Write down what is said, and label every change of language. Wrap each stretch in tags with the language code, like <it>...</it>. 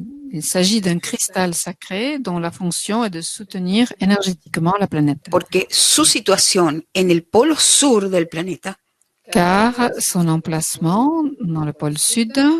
<fr>Il s'agit d'un cristal sacré dont la fonction est de soutenir énergétiquement la planète.</fr> <es>Porque su situación en el polo sur del planeta,</es> <fr>car son emplacement dans le pôle sud</fr>